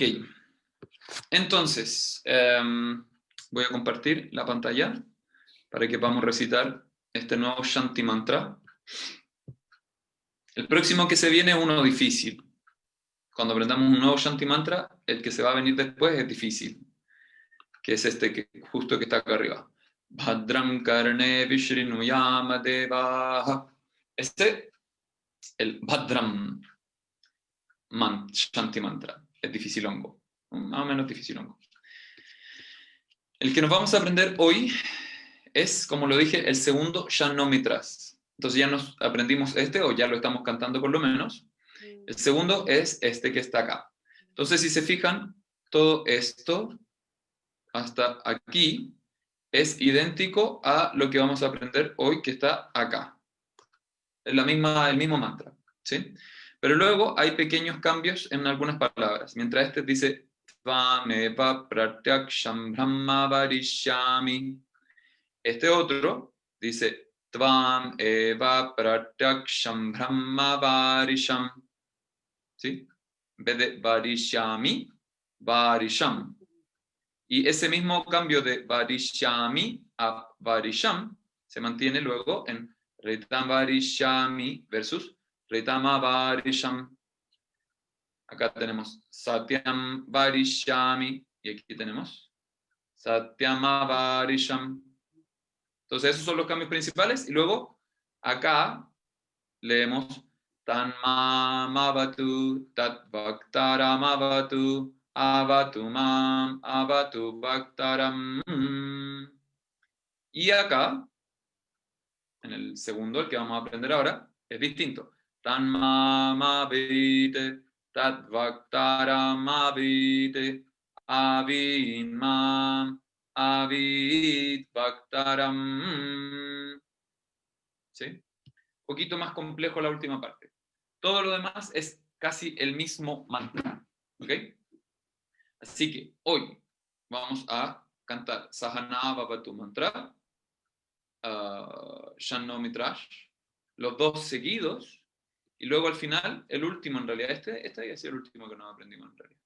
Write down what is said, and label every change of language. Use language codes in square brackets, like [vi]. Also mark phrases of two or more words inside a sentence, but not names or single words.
[es] Entonces, voy a compartir la pantalla para que podamos recitar este nuevo Shanti Mantra. El próximo que se viene es uno difícil. Cuando aprendamos un nuevo Shanti Mantra, el que se va a venir después es difícil, que es este que justo que está acá arriba. [sa] Bhadram karne vishrinu devaha. [es] Este, el Bhadram Shanti Mantra, es dificilongo, más o menos dificilongo. El que nos vamos a aprender hoy es, como lo dije, el segundo Shanomitras. Entonces ya nos aprendimos este, o ya lo estamos cantando por lo menos. El segundo es este que está acá. Entonces, si se fijan, todo esto hasta aquí es idéntico a lo que vamos a aprender hoy que está acá. Es el mismo mantra, ¿sí? Pero luego hay pequeños cambios en algunas palabras. Mientras este dice [sa] Tvameva pratyaksham brahma varishyami, [es] este otro dice [sa] Tvam eva pratyaksham brahma varisham, [es] ¿sí? En vez de [sa] varishyami, varisham. [es] Y ese mismo cambio de varishyami a varisham se mantiene luego en [sa] Ritam varishyami [es] versus [sa] Ritama varisham. [es] Acá tenemos [sa] Satyam varishyami [es] y aquí tenemos [sa] Satyama varisham. [es] Entonces esos son los cambios principales y luego acá leemos [sa] Tanmamavatu tatvaktaramavatu avatu mam avatu bhaktaram. [es] Y acá, en el segundo, el que vamos a aprender ahora, es distinto. [sa] Tanmamavite tatvaktaramavite avin mam avid bhaktaram. [es] ¿Sí? Un poquito más complejo la última parte. Todo lo demás es casi el mismo mantra. ¿Ok? Así que hoy vamos a cantar Sahana Bhavatu Mantra, Shanno Mitrash, los dos seguidos, y luego al final, el último en realidad, este había sido el último que nos aprendimos en realidad.